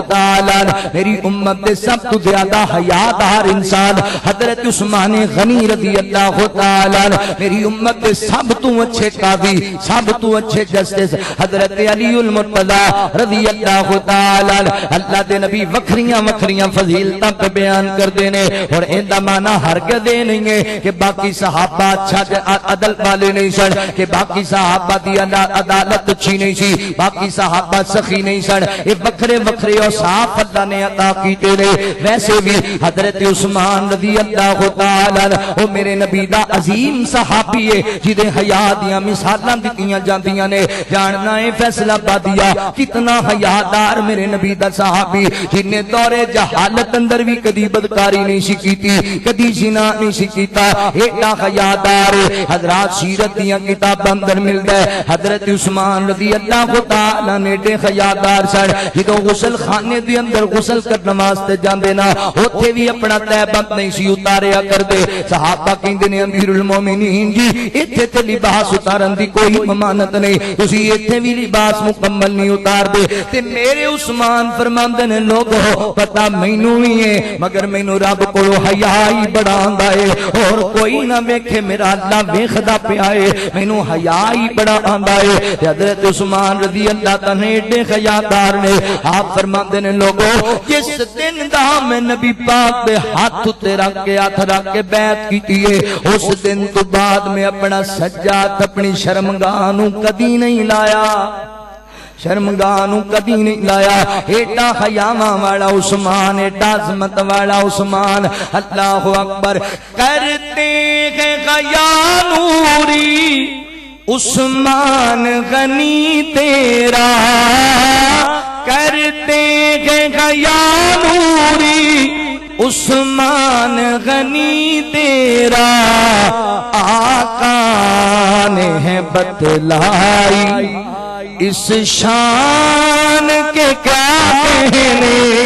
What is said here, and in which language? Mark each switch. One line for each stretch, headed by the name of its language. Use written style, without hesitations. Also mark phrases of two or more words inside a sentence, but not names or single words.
Punjabi: تعالی میری امت دے سب تو زیادہ حیادار انسان حضرت عثمان غنی
Arabic: رضی اللہ تعالی
Punjabi: میری امت دے سب تو اچھے قاضی سب تو اچھے جسٹس حضرت علی المرتضی
Arabic: رضی اللہ تعالی
Punjabi: اللہ دے نبی وکھریاں وکھریاں فضیلتاں پہ بیان کر دینے اور ایندا معنی ہرگز دے نہیں ہے کہ باقی صحابہ اچھا عدل والے نہیں سن کہ باقی صحابہ دی عدالت اچھی نہیں سی باقی صحابہ سخی نہیں سن یہ وکھرے وکھرے اور صاف اللہ نے عطا کیتے نے ویسے بھی حضرت عثمان
Arabic: رضی اللہ تعالی
Punjabi: او میرے نبی دا عظیم صحابی ہے جدے حیا دیاں مثالاں دتیاں جاندیاں نے جاننا ہے فیصلہ بادیا کتنا حیادار میرے نبی دا صحابی جن نے دور جہالت اندر بھی کدی بدکاری نہیں سی کیتی کدی زنا نہیں سی کیتا ایڈا حیادار حضرات سیرت دیاں کتاباں اندر ملدا ہے حضرت عثمان
Arabic: رضی اللہ تعالی
Punjabi: نے ایڈے حیادار سن جدوں غسل خانے دے اندر غسل کرن واسطے جاندے نا اوتھے بھی اپنا تہبند نہیں سی اتاریا کردے صحابہ کہندے نے
Arabic: امیر المومنین
Punjabi: جی ایتھے تے لباس اتارن دی کوئی ممانت نہیں تسی ایتھے بھی لباس مکمل نہیں اتار دے تے میرے عثمان فرماندے نے لوگو پتہ مینوں ہی ہے مگر مینوں رب کولو حیا ہی بڑا آندا ہے اور کوئی نہ ویکھے میرا اللہ ویکھدا پیا ہے مینوں حیا ہی بڑا آندا ہے حضرت عثمان
Arabic: رضی اللہ تعالی
Punjabi: ایڈے حیادار نے آپ فرماندے نے لوگو جس دن دا میں نبی پاک دے ہاتھ تے رکھ کے بیعت کیتی ہے اس دن تو بعد میں اپنا سجاد اپنی شرمگاہ نو کدی نہیں لایا شرمگاہ نو کدی نہیں لایا ایڈا حیاواں والا عثمان ایڈا عظمت والا عثمان
Arabic: اللہ اکبر
Urdu: کرتے ہیں حیا نوری عثمان غنی تیرا کرتے ہیں حیا نوری عثمان غنی تیرا آقا نے ہے بتلائی اس شان کے کیا کہنے